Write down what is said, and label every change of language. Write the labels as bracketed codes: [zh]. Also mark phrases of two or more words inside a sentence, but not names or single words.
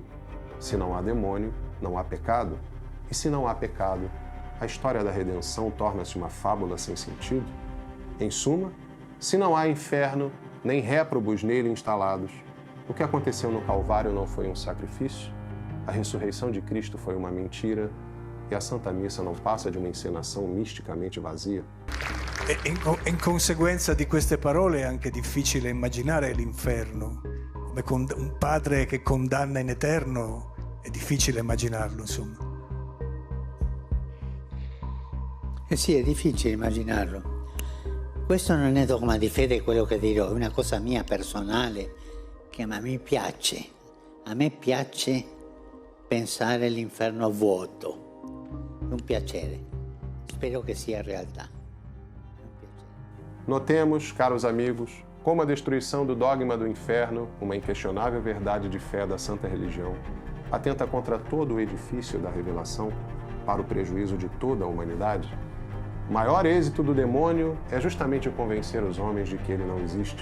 [pt] Se não há demônio, não há pecado. E se não há pecado, a história da redenção torna-se uma fábula sem sentido. Em suma, se não há inferno, nem réprobos nele instalados, o que aconteceu no Calvário não foi um sacrifício, a ressurreição de Cristo foi uma mentira e a Santa Missa não passa de uma encenação misticamente vazia. [it] In conseguenza di queste parole è anche difficile immaginare l'inferno. Come un padre che condanna in eterno, è difficile immaginarlo, insomma. Sì, è difficile immaginarlo. Questo non è dogma di fede quello che dirò, è una cosa mia personale perché a me piace pensare all'inferno vuoto, è un piacere, spero che sia realtà. È un piacere. [pt] Notemos, caros amigos, como a destruição do dogma do inferno, uma inquestionável verdade de fé da santa religião, atenta contra todo o edifício da revelação para o prejuízo de toda a humanidade. O maior êxito do demônio é justamente convencer os homens de que ele não existe.